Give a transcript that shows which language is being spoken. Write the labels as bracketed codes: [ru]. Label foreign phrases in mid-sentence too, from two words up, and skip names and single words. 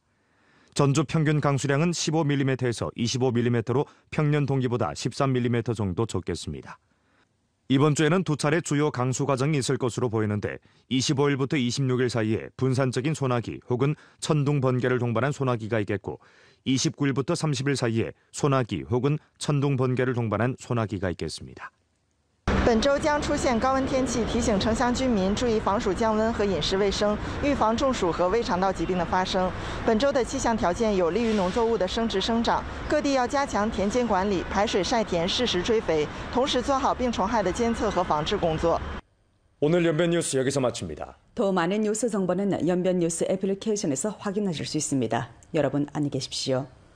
[ko] 전주 평균 강수량은 15mm에서 25mm로 평년 동기보다 13mm 정도 적겠습니다. 이번 주에는 두 차례 주요 강수 과정이 있을 것으로 보이는데 25일부터 26일 사이에 분산적인 소나기 혹은 천둥 번개를 동반한 소나기가 있겠고 29일부터 30일 사이에 소나기 혹은 천둥 번개를 동반한 소나기가 있겠습니다. [zh] 本周将出现高温天气，提醒城乡居民注意防暑降温和饮食卫生，预防中暑和胃肠道疾病的发生。本周的气象条件有利于农作物的生殖生长，各地要加强田间管理，排水晒田，适时追肥，同时做好病虫害的监测和防治工作。 [ko] 오늘 연변 뉴스 여기서 마칩니다. 더 많은 뉴스 정보는 연변 뉴스 애플리케이션에서 확인하실 수 있습니다. 여러분 안녕히 계십시오.